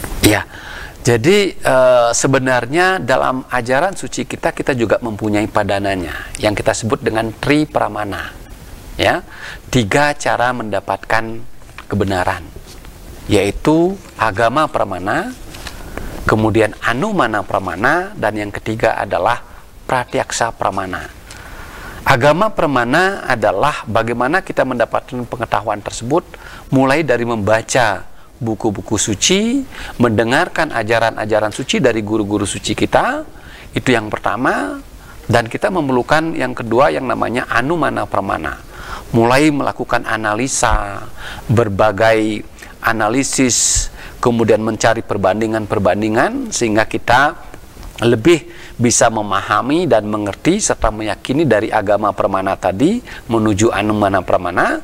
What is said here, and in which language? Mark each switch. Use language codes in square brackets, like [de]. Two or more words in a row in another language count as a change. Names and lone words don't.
[id] Iya, jadi sebenarnya dalam ajaran suci kita juga mempunyai padanannya yang kita sebut dengan tri pramana. Ya, 3 cara mendapatkan kebenaran, yaitu agama pramana, kemudian anumana pramana, dan yang ketiga adalah pratyaksa pramana. Agama pramana adalah bagaimana kita mendapatkan pengetahuan tersebut, mulai dari membaca buku-buku suci, mendengarkan ajaran-ajaran suci dari guru-guru suci kita, itu yang pertama. Dan kita memerlukan yang kedua yang namanya anumana pramana, mulai melakukan analisa, berbagai analisis, kemudian mencari perbandingan-perbandingan sehingga kita lebih bisa memahami dan mengerti serta meyakini dari agama pramana tadi menuju anumana pramana.